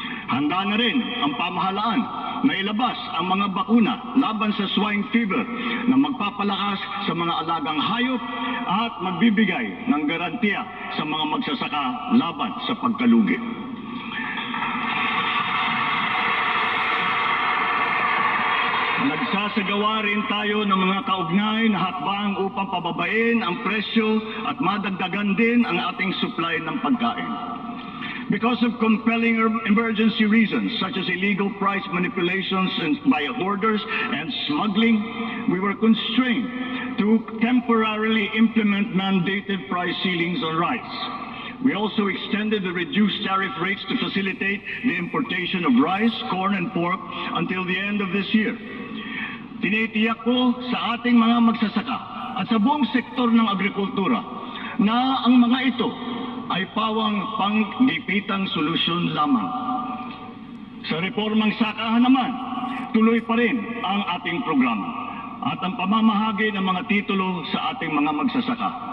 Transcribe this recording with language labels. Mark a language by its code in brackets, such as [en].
[tl] Handa na rin ang pamahalaan na ilabas ang mga bakuna laban sa swine fever na magpapalakas sa mga alagang hayop at magbibigay ng garantiya sa mga magsasaka laban sa pagkalugi. Nagsasagawa rin tayo ng mga kaugnay na hakbang upang pababain ang presyo at madagdagan din ang ating supply ng pagkain. [en] Because of compelling emergency reasons such as illegal price manipulations by hoarders and smuggling, we were constrained to temporarily implement mandated price ceilings on rice. We also extended the reduced tariff rates to facilitate the importation of rice, corn, and pork until the end of this year. [tl] Tinitiyak ko sa ating mga magsasaka at sa buong sektor ng agrikultura na ang mga ito ay pawang panggipitang solusyon lamang. Sa reformang sakahan naman, tuloy pa rin ang ating programa at ang pamamahagi ng mga titulo sa ating mga magsasaka.